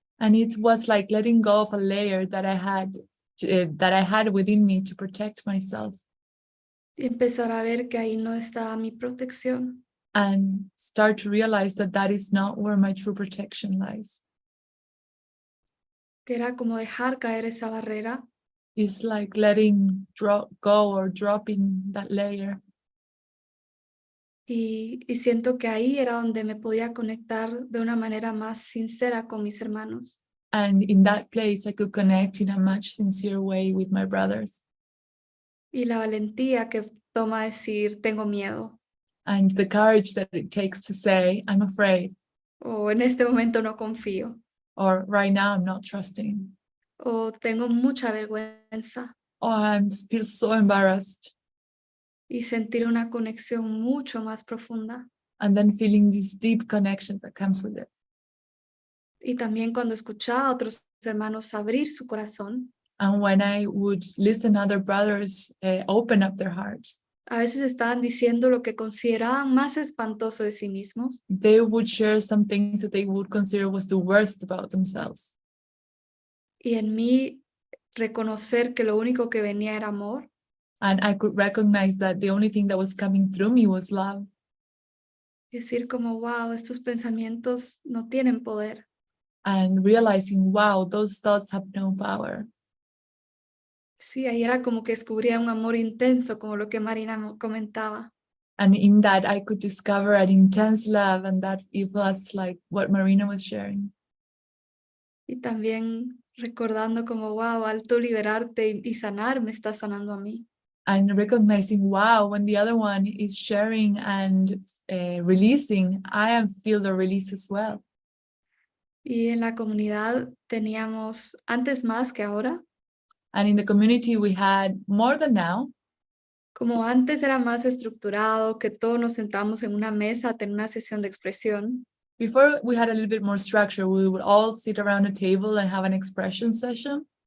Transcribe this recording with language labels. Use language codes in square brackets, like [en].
[en] And it was like letting go of a layer that I had within me to protect myself, [es] Y empezar a ver que ahí no estaba mi protección. [en] and start to realize that that is not where my true protection lies. [es] Que era como dejar caer esa barrera [en] It's like letting go or dropping that layer. [es] y siento que ahí era donde me podía conectar de una manera más sincera con mis hermanos. [en] And in that place, I could connect in a much sincere way with my brothers. [es] Y la valentía que toma decir tengo miedo [en] And the courage that it takes to say, I'm afraid, [es] o en este momento no confío [en] or right now I'm not trusting, [es] o tengo mucha vergüenza [en] or I feel so embarrassed. [es] y sentir una conexión mucho más profunda. [en] And then feeling this deep connection that comes with it. [es] Y también cuando escuchaba a otros hermanos abrir su corazón, [en] And when I would listen other brothers open up their hearts, [es] a veces estaban diciendo lo que consideraban más espantoso de sí mismos, [en] they would share some things that they would consider was the worst about themselves. [es] y en mí reconocer que lo único que venía era amor, [en] And I could recognize that the only thing that was coming through me was love. [es] y decir como, wow, estos pensamientos no tienen poder. [en] And realizing, wow, those thoughts have no power. [es] Sí, ahí era como que descubría un amor intenso, como lo que Marina comentaba. [en] And in that, I could discover an intense love, and that it was like what Marina was sharing. [es] Y también recordando como, wow, al tú liberarte y sanar, me estás sanando a mí. [en] And recognizing, wow, when the other one is sharing and releasing, feel the release as well. [es] Y en la comunidad teníamos, antes más que ahora, [en] And in the community, we had more than now. [es] como antes era más estructurado, que todos nos sentamos en una mesa a tener una sesión de expresión. [en] Before, we had a little bit more structure. We would all sit around a table and have an expression session